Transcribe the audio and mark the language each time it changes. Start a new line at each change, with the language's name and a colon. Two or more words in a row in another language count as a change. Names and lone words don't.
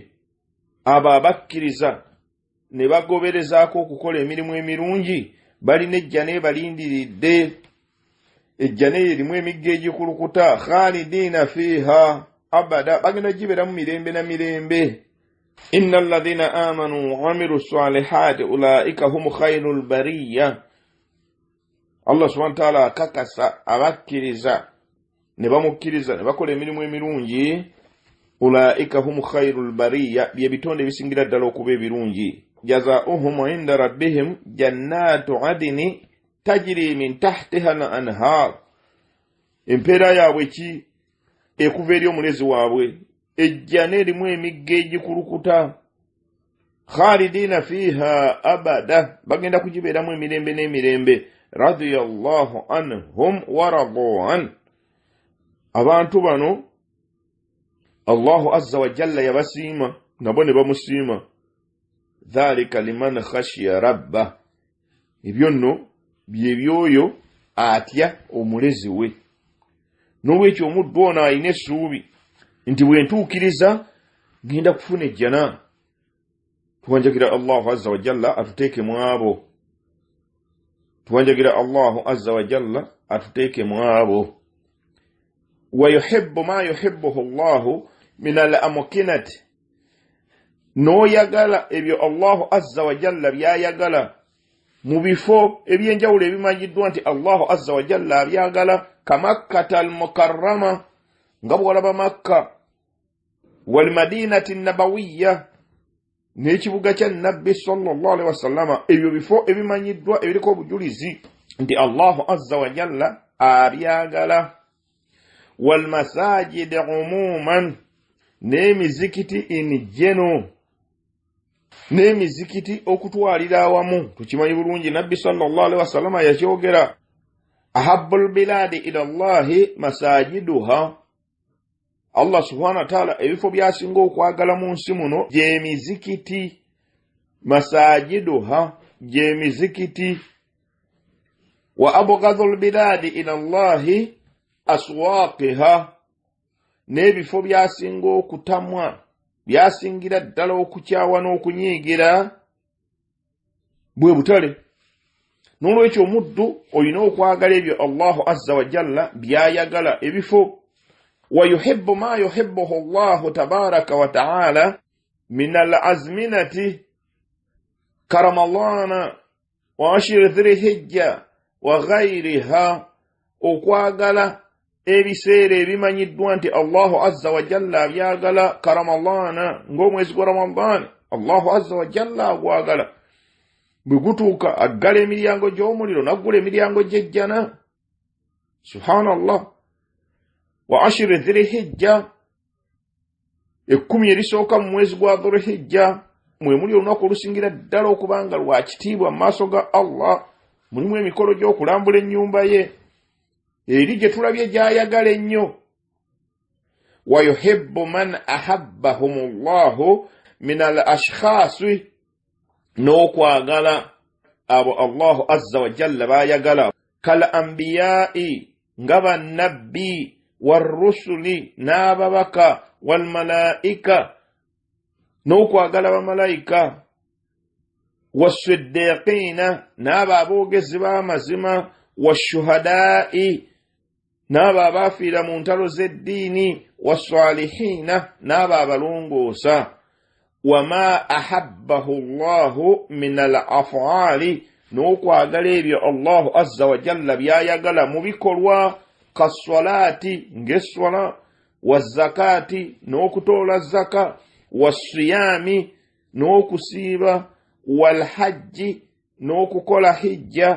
Ganda: Abo abakkiriza ne bagoberezaako okukola emirimu emirungi balina ejjana ebalindiridde. Ejjana erimu emigga egikulukuta,
Arabic: خالدين فيها أبدا,
Ganda: bagenda gibeeramu mirembe na mirembe.
Arabic: إن الذين آمنوا وعملوا الصالحات أولئك هم خير البرية. الله سبحانه وتعالى
Ganda: akakasa abakkiriza ne bamukkiriza ne bakola emirimu emirungi,
Arabic: أولئك هم خير البرية,
Ganda: bye bitonde bisingira ddala okuba ebirungi.
Arabic: جزاؤهم عند ربهم جنات عدن تجري من تحتها الأنهار.
Ganda: Empeera yaabwe ki? Ekuva eri omulezi waabwe, ejjana erimu emigga egikulukuta,
Arabic: خالدين فيها أبدا,
Ganda: bagenda kugibeeramu emirembe n'emirembe.
Arabic: رضي الله عنهم ورضوا عن.
Ganda: Abantu bano
Arabic: الله عز وجل
Ganda: yabasiima, nabo ne bamusiima.
Arabic: ذلك لمن خشي رب.
Ganda: Ebyo nno bye byoyo atya omulezi we. N'olwekyo omuddu ono alina essuubi nti bwe ntuukiriza ngenda kufuna ejjana. Tuwanjagira
Arabic: الله عز وجل
Ganda: atuteeke mu abo. Tuwanjagira
Arabic: الله عز وجل
Ganda: atuteeke mu abo.
Arabic: ويحب ما يحبه الله من الأمكنة.
Ganda: N'oyagala ebyo
Arabic: الله عز وجل
Ganda: byayagala mu bifo ebyenjawulo ebimanyiddwa nti
Arabic: الله عز وجل
Ganda: abyagala,
Arabic: كمكة المكرمة,
Ganda: nga bw'olaba Makka,
Arabic: والمدينة النبوية,
Ganda: n'ekibuga kya Nabbi
Arabic: صلى الله عليه وسلم.
Ganda: Ebyo bifo ebimanyiddwa ebiriko obujulizi nti
Arabic: الله عز وجل
Ganda: abyagala.
Arabic: والمساجد عموما,
Ganda: n'emizikiti
English: in general,
Ganda: n'emizikiti okutwalira awamu. Tukimanyi bulungi Nabbi
Arabic: صلى الله عليه وسلم
Ganda: yakyogera,
Arabic: أحب البلاد إلى الله مساجدها. الله سبحانه وتعالى
Ganda: ebifo byasinga okwagala mu nsi muno gy'emizikiti, masajiduha, gy'emizikiti.
Arabic: وأبغض البلاد إلى الله أسواقها,
Ganda: n'ebifo byasinga okutamwa, byasingira ddala okukyawa n'okunyiigira bwe butale. N'olwekyo omuddu olina okwagala ebyo
Arabic: الله عز وجل
Ganda: byayagala, ebifo.
Arabic: ويحب ما يحبه الله تبارك وتعالى من الأزمنة كرمضان وعشر ذي الحجة وغيرها.
Ganda: Okwagala ebiseera ebimanyiddwa nti
Arabic: الله عز وجل
Ganda: abyagala, karamalana, ng'omwezi gwa Ramadan
Arabic: الله عز وجل
Ganda: agwagala. Bwe gutuuka aggala emiryango gy'omuliro n'aggula emiryango gy'ejjana. Subhanallah.
Arabic: وعشر ذي الحجة,
Ganda: 10 erisooka mu mwezi gwa dhulhijja, mwe muli olunaku olusingira ddala okubanga lwa kitiibwa mu maaso ga Allah. Mulimu emikolo gy'okulambula ennyumba ye, eri gye tulabye gy'ayagala ennyo.
Arabic: ويحب من أحبهم الله من الأشخاص,
Ganda: n'okwagala abo Allahu
Arabic: عز وجل
Ganda: bayagala,
Arabic: كالأنبياء,
Ganda: nga bannabbi, warrusuli, n'ababaka,
Arabic: والملائكة,
Ganda: n'okwagala bamalayika, wassiddiqina, n'abo aboogezi b'amazima, washuhada'i, n'abo abaafiira mu ntalo z'eddiini, wassalihina, n'abo abalongoosa.
Arabic: وما أحبه الله من الأفعال,
Ganda: n'okwagala ebyo
Arabic: الله عز وجل
Ganda: byayagala mu bikolwa, kassalati, ng'esswala, wazzakati, n'okutoola zaka, wassiyami, n'okusiiba, walhajji, n'okukola hijja.